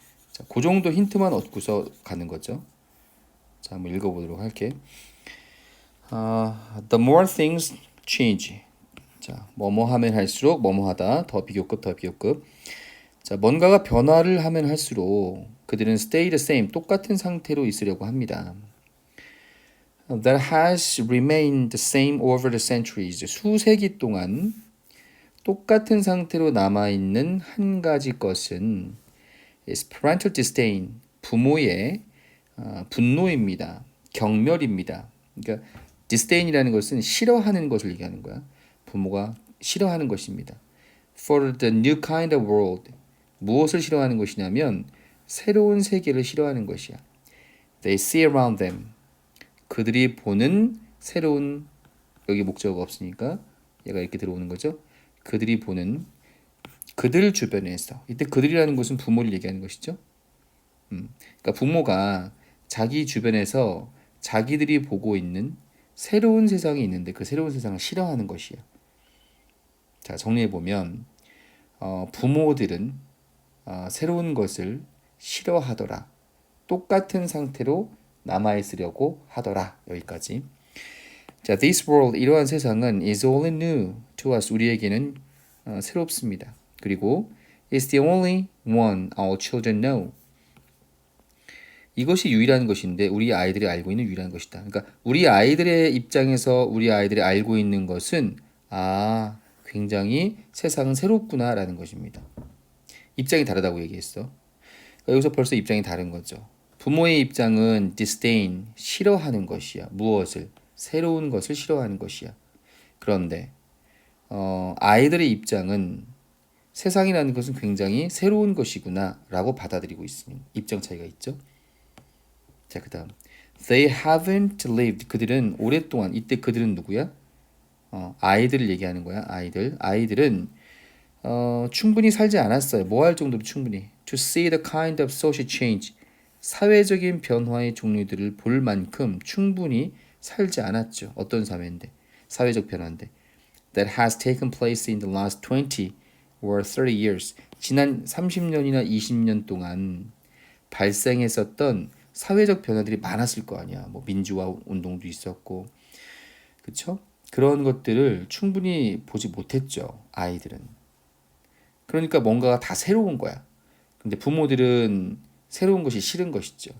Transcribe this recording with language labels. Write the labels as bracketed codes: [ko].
[ko] 자, 그 정도 힌트만 얻고서 가는 거죠. 자, 한번 읽어보도록 할게. [en] The more things change. [ko] 자, 뭐뭐 하면 할수록 뭐뭐 하다. 더 비교급, 더 비교급. 자, 뭔가가 변화를 하면 할수록 그들은 [en] stay the same, [ko] 똑같은 상태로 있으려고 합니다. [en] That has remained the same over the centuries. [ko] 수세기 동안 똑같은 상태로 남아있는 한 가지 것은 [en] is parental disdain, [ko] 부모의 분노입니다. 경멸입니다. 그러니까 disdain이라는 것은 싫어하는 것을 얘기하는 거야. 부모가 싫어하는 것입니다. [en] For the new kind of world. [ko] 무엇을 싫어하는 것이냐면 새로운 세계를 싫어하는 것이야. [en] They see around them. [ko] 그들이 보는 새로운, 여기 목적어가 없으니까 얘가 이렇게 들어오는 거죠. 그들이 보는, 그들 주변에서, 이때 그들이라는 것은 부모를 얘기하는 것이죠. 그러니까 부모가 자기 주변에서 자기들이 보고 있는 새로운 세상이 있는데 그 새로운 세상을 싫어하는 것이야. 자, 정리해보면 부모들은 새로운 것을 싫어하더라. 똑같은 상태로 남아있으려고 하더라. 여기까지. 자, [en] this world, [ko] 이러한 세상은 [en] is only new to us. [ko] 우리에게는 새롭습니다. 그리고 [en] is the only one our children know. [ko] 이것이 유일한 것인데 우리 아이들이 알고 있는 유일한 것이다. 그러니까 우리 아이들의 입장에서 우리 아이들이 알고 있는 것은 굉장히 세상은 새롭구나라는 것입니다. 입장이 다르다고 얘기했어. 그러니까 여기서 벌써 입장이 다른 거죠. 부모의 입장은 disdain, 싫어하는 것이야. 무엇을? 새로운 것을 싫어하는 것이야. 그런데 아이들의 입장은 세상이라는 것은 굉장히 새로운 것이구나라고 받아들이고 있으니 입장 차이가 있죠. 자, 그 다음 [en] They haven't lived. [ko] 그들은 오랫동안, 이때 그들은 누구야? 아이들을 얘기하는 거야. 아이들은 충분히 살지 않았어요. 뭐 할 정도로 충분히 [en] To see the kind of social change. [ko] 사회적인 변화의 종류들을 볼 만큼 충분히 살지 않았죠. 어떤 사회인데? 사회적 변화인데 [en] That has taken place in the last 20 or 30 years. [ko] 지난 30년이나 20년 동안 발생했었던 사회적 변화들이 많았을 거 아니야. 뭐 민주화 운동도 있었고, 그쵸? 그런 것들을 충분히 보지 못했죠. 아이들은. 그러니까 뭔가가 다 새로운 거야. 근데 부모들은 새로운 것이 싫은 것이죠.